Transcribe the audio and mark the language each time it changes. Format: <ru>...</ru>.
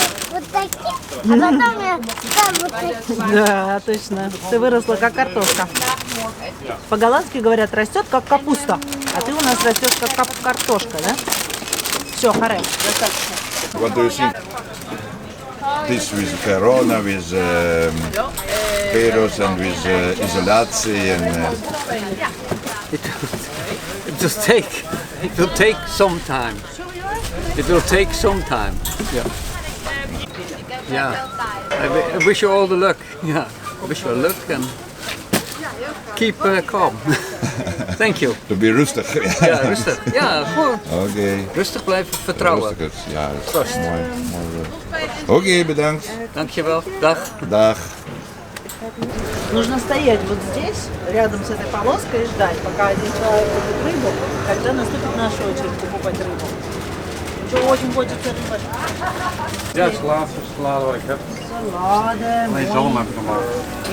<ru>Вот такие, а потом я стал вот такие. Да, точно. Ты выросла как картошка. По-голландски говорят, растет как капуста. А ты у нас растешь как картошка, да? Все, хорошо, достаточно.</ru> <en>What do you think? This with corona, with virus and with isolatie and It will take some time. It will take some time. Yeah. Yeah. I wish you all the luck. Yeah. I wish you all luck and keep calm. Thank you. to be rustig.</en> <nl>Ja, rustig. Ja, gewoon. Oké. Rustig blijven vertrouwen. Rustig. Ja, dat is mooi. Oké, bedankt. Dankjewel. Dag. Dag.</nl> <ru>Нужно стоять вот здесь, рядом с этой полоской, и ждать, пока один человек купит рыбу, когда наступит наша очередь покупать рыбу. Что очень хочется рыбы.</ru> <nl>Ja, het is de laatste salade wat ik heb. Salade, Alleen zalm heb ik nog maar.</nl>